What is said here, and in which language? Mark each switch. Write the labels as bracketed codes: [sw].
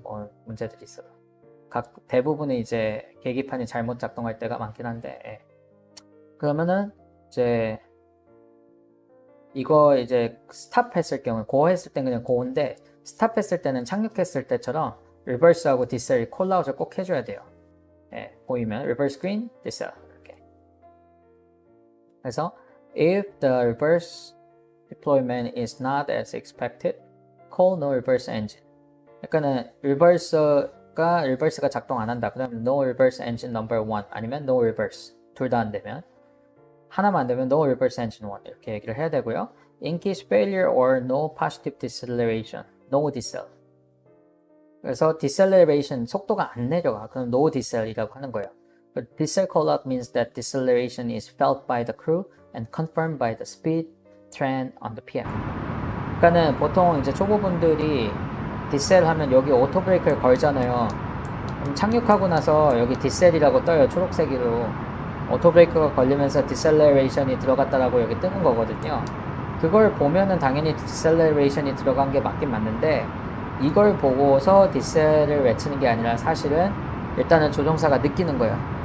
[ko] 뭐 문제들이 있어요. 대부분은 이제 계기판이 잘못 작동할 때가 많긴 한데 그러면은 이제 이거 이제 스탑했을 경우 고 했을 땐 그냥 고인데 스탑했을 때는 착륙했을 때처럼 리버스하고 디셀 콜아웃을 꼭 해줘야 돼요. 보이면 리버스 그린, 디셀 이렇게. 그래서 [en] if the reverse deployment is not as expected, call no reverse engine. [ko] 그러니까는 리버스가 작동 안 한다. 그러면 [en] no reverse engine number 1 [ko] 아니면 no reverse 둘 다 안 되면 하나만 안 되면 [en] no reverse engine 1 [ko] 이렇게 얘기를 해야 되고요. [en] In case failure or no positive deceleration, no decel. [ko] 그래서 deceleration 속도가 안 내려가. 그럼 no decel이라고 하는 거예요. [en] Decel callout means that deceleration is felt by the crew and confirmed by the speed trend on the PM. [ko] 그러니까는 보통 이제 초보분들이 디셀 하면 여기 오토 브레이크를 걸잖아요. 그럼 착륙하고 나서 여기 디셀이라고 떠요. 초록색으로. 오토 브레이크가 걸리면서 디셀레레이션이 들어갔다라고 여기 뜨는 거거든요. 그걸 보면은 당연히 디셀레레이션이 들어간 게 맞긴 맞는데 이걸 보고서 디셀을 외치는 게 아니라 사실은 일단은 조종사가 느끼는 거예요.